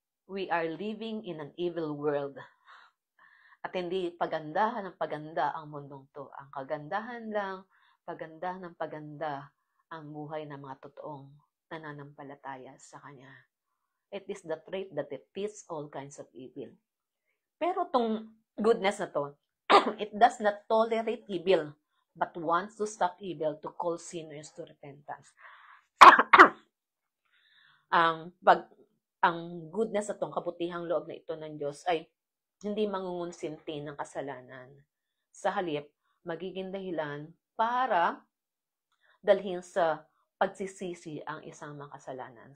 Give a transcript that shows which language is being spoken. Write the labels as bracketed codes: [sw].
[en] We are living in an evil world. [tl] At hindi pagandahan ng paganda ang mundong to. Ang kagandahan lang, paganda ng paganda ang buhay ng mga totoong nananampalataya sa Kanya. [en] It is the trait that defeats all kinds of evil. [tl] Pero tong goodness na to, [en] it does not tolerate evil, but wants to stop evil to call sinners to repentance. [tl] Ang goodness na tong kabutihang loob na ito ng Diyos ay hindi mangungunsinti ng kasalanan. Sa halip, magiging dahilan para dalhin sa pagsisisi ang isang makasalanan.